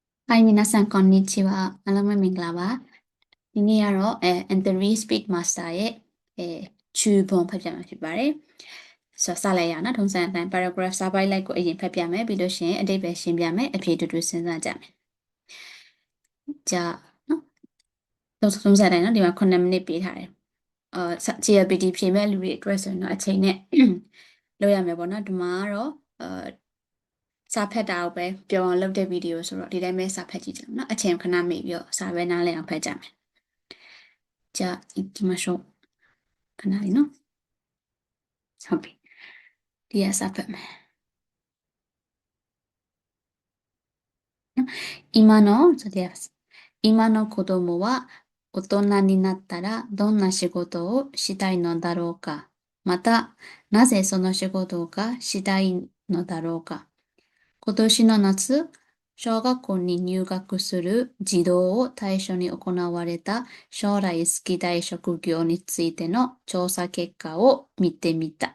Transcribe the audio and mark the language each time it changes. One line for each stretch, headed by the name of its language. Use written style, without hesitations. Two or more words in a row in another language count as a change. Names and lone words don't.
Japanese: はい、皆さん、こんにちは。
Burmese: အားလုံးပဲမင်္ဂလာပါ။ဒီနေ့ကတော့ Entry Speed Master ရဲ့中ပုံဖတ်ပြမှာဖြစ်ပါတယ်။ဆိုတော့စလိုက်ရအောင်နော်။ထုံးစံအတိုင်း paragraph စာပိုက်လိုက်ကိုအရင် ဖတ်ပြမယ်။ပြီးလို့ရှိရင်အဓိပ္ပာယ်ရှင်းပြမယ်။အဖြေတူတူစဉ်းစားကြမယ်။じゃあနော်ထုံးစံအတိုင်းနော်ဒီမှာ9မိနစ်ပေးထားတယ်။ GLPT ဖြေမဲ့လူတွေအတွက်ဆိုရင်တော့အချိန်နဲ့လုပ်ရမယ်ပေါ့နော်။ဒီမှာကတော့စာဖတ်တာကိုပဲပြောအောင်လုပ်တဲ့ဗီဒီယိုဆိုတော့ဒီတိုင်းပဲစာဖတ်ကြည့်ကြအောင်နော်အချိန်ခဏမေ့ပြီးတော့စာပဲနားလည်အောင်ဖတ်ကြမယ်
Japanese: じゃあ行きましょう
Burmese: ခဏလေးနော်ဟုတ်ပြီဒီကစာဖတ်မယ်
Japanese: 今のそうです今の子供は大人になったらどんな仕事をしたいのだろうかまたなぜその仕事がしたいのだろうか今年の夏、小学校に入学する児童を対象に行われた将来好きたい職業についての調査結果を見てみた。